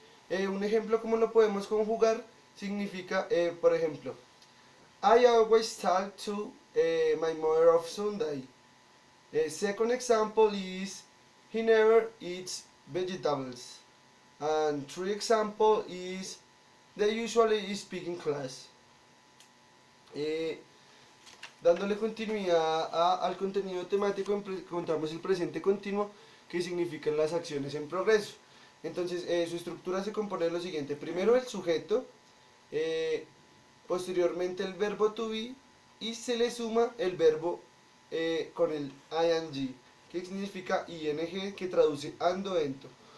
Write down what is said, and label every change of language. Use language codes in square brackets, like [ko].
[es] Un ejemplo, ¿cómo lo podemos conjugar? Significa, por ejemplo, [en] I always talk to my mother of Sunday. Second example is he never eats vegetables. And third example is they usually speak in class. [es] Dándole continuidad al contenido temático, encontramos el presente continuo, que significan las acciones en progreso. Entonces, su estructura se compone de lo siguiente: primero el sujeto, posteriormente el verbo to be, y se le suma el verbo con el ing, que significa ing, que traduce ando, ento.